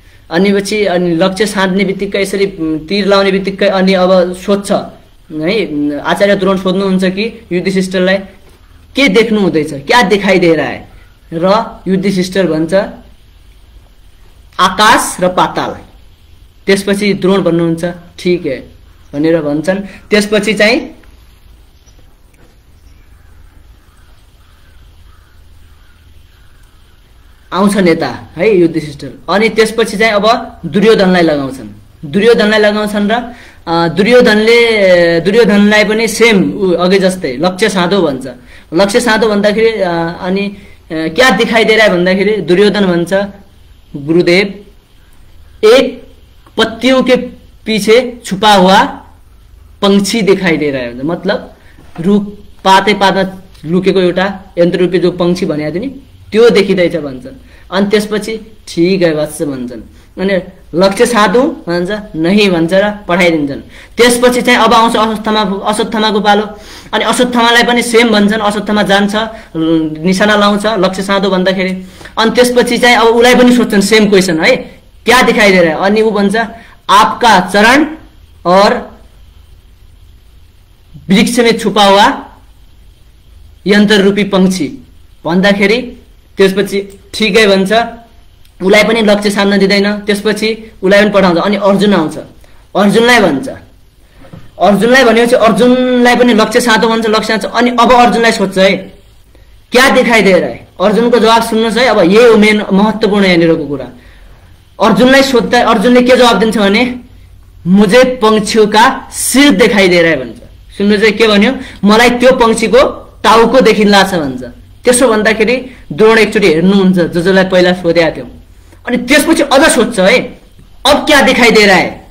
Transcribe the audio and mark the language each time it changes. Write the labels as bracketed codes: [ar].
[ne] अनि पछि लक्ष्य साध्ने बित्तिकै यसरी तीर लाउने बित्तिकै अनि अब सोध्छ है, आचार्य द्रोण सोध्नुहुन्छ कि युधिष्ठिरलाई के देख्नु हुँदैछ, [hi] क्या दिखाई दे रहा है, [ne] र युधिष्ठिर भन्छ आकाश र पाताल। त्यसपछि द्रोण भन्नुहुन्छ ठीक है, भनेर भन्छन्। त्यसपछि चाहिँ आउँछ नेता है युधिष्ठिर। अनि त्यसपछि चाहिँ अब दुर्योधनलाई लगाउँछन् र दुर्योधनलाई पनि सेम अघि जस्तै लक्ष्य साधो भन्छ। लक्ष्य साधो भन्दाखेरि अनि [hi] क्या दिखाई दे रहा है [ne] भन्दाखेरि दुर्योधन भन्छ [hi] गुरुदेव एक पत्तियों के पीछे छुपा हुआ पंक्षी दिखाई दे रहा है। [ne] मतलब रुख पातमा लुकेको एउटा यन्त्ररूपी जो पंक्षी भनेको थियो नि त्यो देखिँदैछ भन्छन्। अनि त्यसपछि ठिक है बस भन्छन्। अनि लक्ष्य साधु भन्छ नहीं भन्छ र पठाइदिन्छन्। त्यसपछि चाहिँ अब आउँछ अश्वत्थामाको पालो। अनि अश्वत्थामालाई पनि सेम भन्छन्। अश्वत्थामा जान्छ निशाना लाउँछ लक्ष्य साधु भन्दाखेरि। अनि त्यसपछि चाहिँ अब उसलाई पनि सोध्छन् सेम क्वेसन है [hi] क्या दिखाई दे रहा है। [ne] अनि ऊ भन्छ [hi] आपका चरण और वृक्ष में छुपा हुआ यन्त्र रूपी पंक्षी [ne] भन्दाखेरि त्यसपछि ठिकै भन्छ। उसलाई पनि लक्ष्य साध्न दिँदैन। त्यसपछि उसलाई पनि पठाउँछ। अनि अर्जुन आउँछ अर्जुनलाई भन्छ। अर्जुनलाई भनेपछि अर्जुनलाई पनि लक्ष्य साधो भन्छ लक्ष्य साधो। अनि अब अर्जुनलाई सोध्छ है [hi] क्या दिखाई दे रहा है। [ne] अर्जुनको जवाब सुन्नुहोस् है। अब यही हो मेन महत्त्वपूर्ण यहाँनिरको कुरा। अर्जुनलाई सोध्दा अर्जुनले के जवाब दिन्छ भने [hi] मुझे पंक्षियों का सिर दिखाई दे रहा है [ne] भन्छ। सुन्नुहोस् है के भन्यो मलाई त्यो पंक्षीको टाउको देखिँला छ भन्छ। त्यसो भन्दाखेरि द्रोण एकचोटि हेर्नुहुन्छ जसलाई पहिला सोधेको थियो। अनि त्यसपछि अझ सोध्छ है अब [hi] क्या दिखाई दे रहा है।